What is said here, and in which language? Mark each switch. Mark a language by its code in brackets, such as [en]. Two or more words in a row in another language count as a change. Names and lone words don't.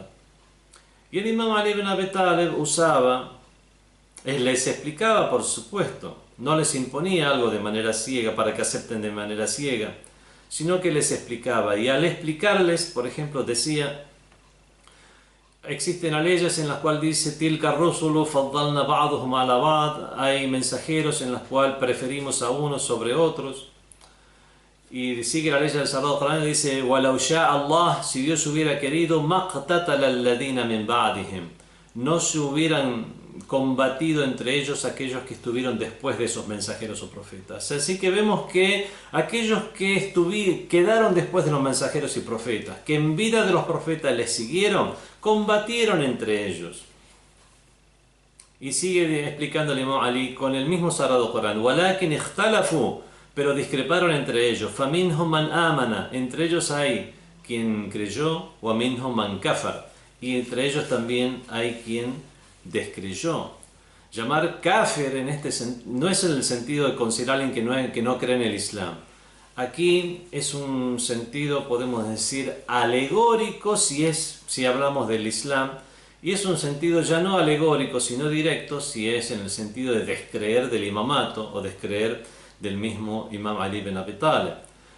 [es] Y el imam Ali ibn Abi Talib les explicaba, por supuesto, no les imponía algo de manera ciega para que acepten de manera ciega, sino que les explicaba. Y al explicarles, por ejemplo, decía, existen leyes en las cuales dice [ar] تلك الرسل فضلنا بعضهم على بعض, [es] hay mensajeros en las cuales preferimos a unos sobre otros. Y sigue la ley del Sagrado Corán y dice [ar] ولو شاء الله, [es] si Dios hubiera querido, [ar] ما اقتتل الذين من بعدهم, [es] no se hubieran combatido entre ellos aquellos que estuvieron después de esos mensajeros o profetas. Así que vemos que aquellos que quedaron después de los mensajeros y profetas, que en vida de los profetas les siguieron, combatieron entre ellos. Y sigue explicando el imam Ali con el mismo Sagrado Corán, [ar] ولكن اختلفوا, [es] pero discreparon entre ellos, [ar] فمنهم من آمن, [es] entre ellos hay quien creyó, [ar] ومنهم من كفر, [es] y entre ellos también hay quien descreyó. Llamar kafir en este no es en el sentido de considerar a alguien que no cree en el Islam. Aquí es un sentido, podemos decir, alegórico si hablamos del Islam, y es un sentido ya no alegórico sino directo si es en el sentido de descreer del imamato o descreer del mismo imam Ali ibn Abi Talib.